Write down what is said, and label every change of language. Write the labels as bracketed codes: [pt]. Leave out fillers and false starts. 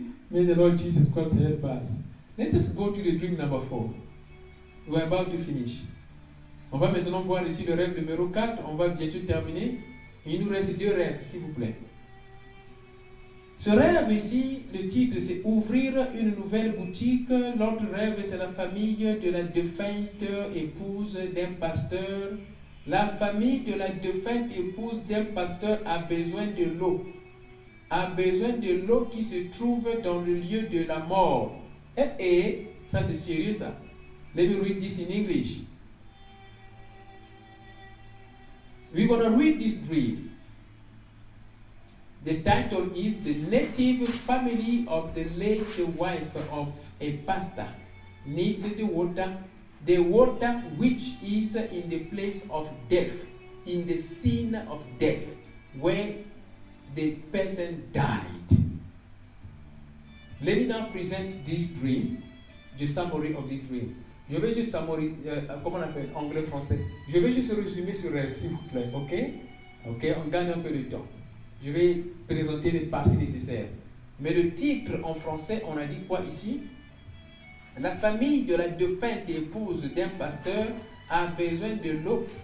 [en] May the Lord Jesus Christ help us. Let us go to the dream number 4. We are about to finish. [fr] On va maintenant voir ici le rêve numéro 4. On va bientôt terminer. Il nous reste 2 rêves, s'il vous plaît. Ce rêve ici, le titre c'est Ouvrir une nouvelle boutique. L'autre rêve c'est la famille de la défunte épouse d'un pasteur. La famille de la défunte épouse d'un pasteur a besoin de l'eau. A besoin de l'eau qui se trouve dans le lieu de la mort. Et ça c'est sérieux ça. [en] Let me read this in English. We're going to read this dream. The title is The Native Family of the Late Wife of a Pastor Needs the water which is in the place of death, in the scene of death, where the person died. Let me now present this dream, the summary of this dream. [fr] Je vais juste summary, comment on appelle, anglais, français. Je vais juste résumer ce rêve, s'il vous plaît, ok, on gagne un peu de temps. Je vais présenter les parties nécessaires. Mais le titre en français, on a dit quoi ici? La famille de la défunte épouse d'un pasteur a besoin de l'eau